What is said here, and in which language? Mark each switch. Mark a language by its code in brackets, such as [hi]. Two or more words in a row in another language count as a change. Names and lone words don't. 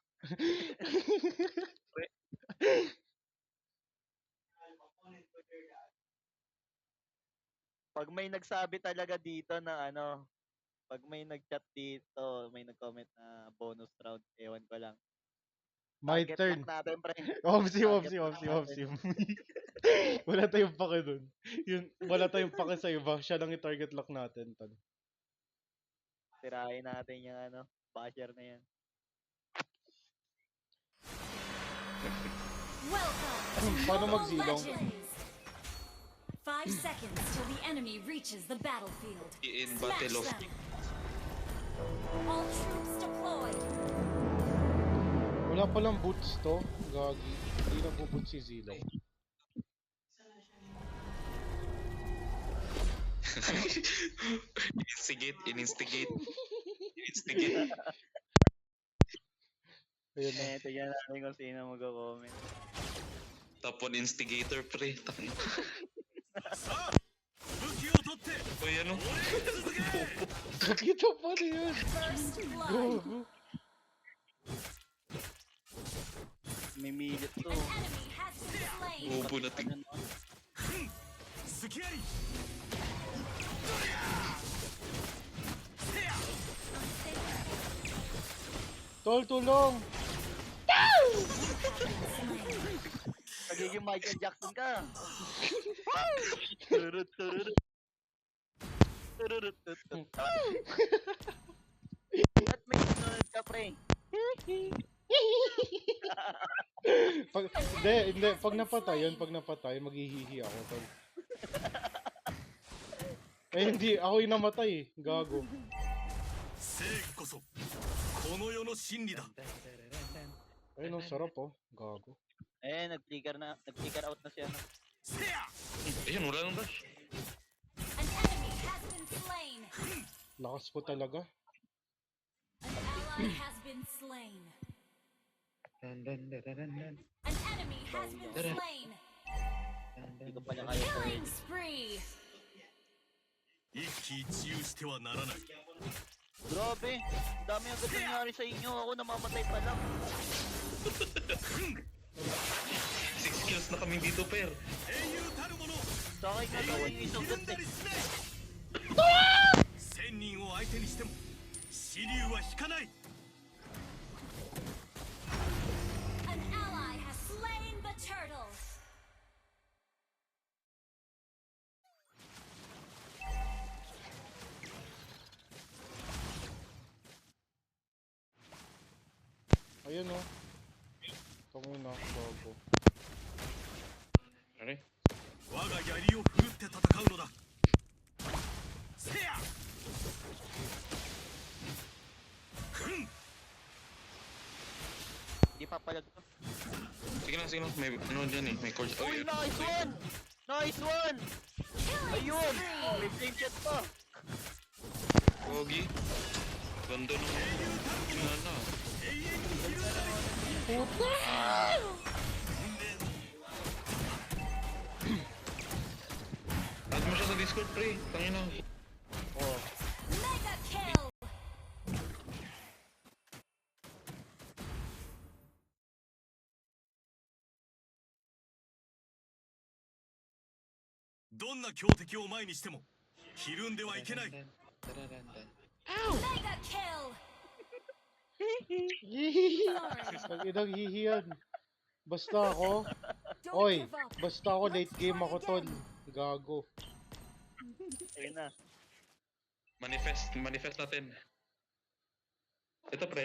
[tl] Pag may nagsabi talaga dito na ano, pag may nag-chat dito, may nag-comment na [en] bonus round, [tl] ewan ko lang. [en] My [tl] Target [en] turn. [tl] lock natin, pre. Omsim. Target Wala tayong pake dun. Wala tayong pake sa iba. Siya lang i- [en] target lock [tl] natin. Tol. Tirahin natin yung ano, basher na yan. [en] Welcome. [tl] Paano [en] Mobile [tl] magsilong? [en] Legends. 5 seconds till the enemy reaches the battlefield. In Smash battle of... them. All troops deployed. [tl] Wala palang boots to. Gagi. Hindi na buboots si Zilong. [en] Instigate. [tl] Ayun na. Tignan natin kung sino mag-comment. [en] Top 1 instigator, pre. [ja] さあ武器を取って [tl] Uy, ano? Nakita pa rin yun. [en] First blood. [tl] Gago. May milit to. [en] An enemy has been slain. [tl] Ubo na ting. Ano, no? [ja] 付き合い [tl] Tol, tulong. Nagiging Michael Jackson ka. Turut, turut. Turut, turut. Ba't may sunod ka, pre? Hindi. Pag napatay, maghihihi ako, tol. Eh, hindi. Ako yung namatay eh. Gago. [ja] 正義こそこの世の真理だ [tl] Ayun, ang sarap oh. Gago. Eh, nag- [en] flicker out [tl] na siya. No? [ja] せや [tl] Ayun, wala nang dash. [en] An enemy has been slain. [tl] Lakas ko talaga. [en] An ally has been slain. An enemy has been slain. [tl] Hindi ko pala kayo [en] Killing spree. [ja] 一喜一憂してはならない [tl] Grabe, dami ang nangyari sa inyo. Ako namamatay pa lang. 6 kills na kami dito, per. [ja] 英雄たる者 [tl] Sa akin nga daw yung isang [ja] ひるん [tl] ganda [ja] だりしない1000人を相手にしても支流は引かない [en] An ally has slain the turtle. [tl] Ayun oh. Tangina, gago. Ano? [ja] 我が槍を振るって戦うのだせやふん [tl] Hindi pa pala to. Sige lang. May ano dyan eh. May chords. Uy, Uy, [en] nice one! Nice one! [tl] Ayun! May [en] flame shot [tl] pa! Pogi. Ganda nung... Ano? Add mo siya sa Discord, pre. Tangina. Oh. [en] Mega kill. [ja] 「どんな強敵を前にしてもひるんではいけない」 [en] Mega kill. [tl] Hihihi. Pag inang hihi yan. Basta ako. [en] Don't [tl] Oy, [en] give up. [tl] basta ako [en] late game [tl] ako, tol. Gago. Ayun na. Manifest natin. Ito, pre.